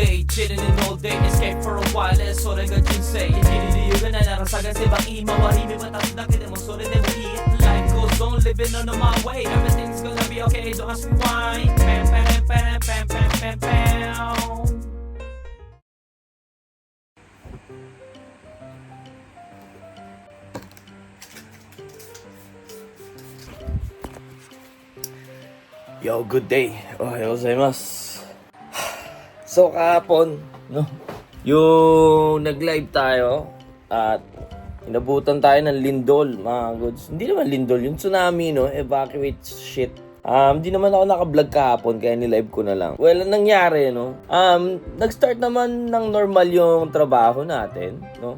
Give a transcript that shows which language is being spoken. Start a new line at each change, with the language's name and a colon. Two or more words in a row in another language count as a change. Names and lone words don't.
English: Chilling in all day, escape for a while,
Japanese: それが人生生きる理由がないなら探せば今は日々渡すだけでもそれでもいい
English: Life goes on, living on my way Everything's gonna be okay, don't ask me why Pam, pam, pam, pam, pam, pam, pam Yo, good day.
Japanese: おはようございます.
Filipino: So, kahapon, no, yung nag-live tayo at inabutan tayo ng lindol, mga goods. Hindi naman lindol, yung tsunami, no,
English: evacuate shit.
Filipino: Hindi naman ako naka-vlog kahapon kaya ni-live ko na lang. Well, ang nangyari, no, nag-start naman ng normal yung trabaho natin, no.